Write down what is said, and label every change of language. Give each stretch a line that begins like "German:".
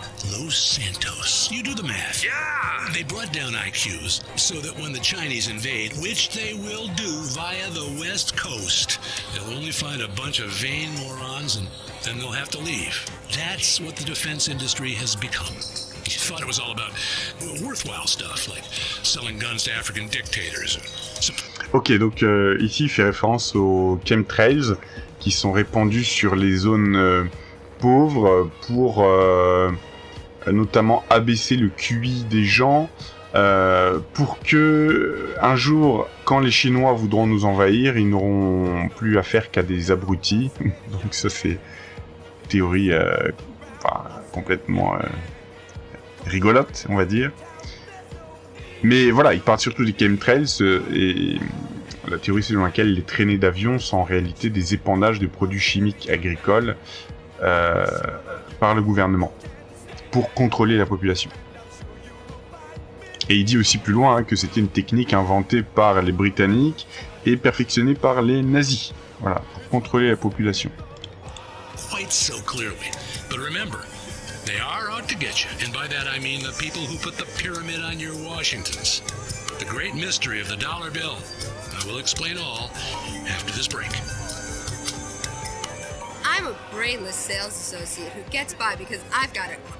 English: Los Santos. You do the math. Yeah! They brought down IQs so that when the Chinese invade, which they will do via the West Coast, they'll only find a bunch of vain morons and then they'll have to leave. That's what the defense industry has become. You thought it was all about worthwhile stuff, like selling guns to African dictators.
French: Ok, donc ici il fait référence aux chemtrails qui sont répandus sur les zones pauvres pour notamment abaisser le QI des gens pour que un jour, quand les Chinois voudront nous envahir, ils n'auront plus affaire qu'à des abrutis. Donc ça c'est une théorie complètement rigolote, on va dire. Mais voilà, il parle surtout des chemtrails et la théorie selon laquelle les traînées d'avions sont en réalité des épandages de produits chimiques agricoles par le gouvernement pour contrôler la population. Et il dit aussi plus loin que c'était une technique inventée par les Britanniques et perfectionnée par les nazis, voilà, pour contrôler la population.
English: Quite so clearly. But remember, they are out to get you, and by that I mean the people who put the pyramid on your Washingtons. The great mystery of the dollar bill. I will explain all after this break. I'm a brainless sales associate who gets by because I've got it.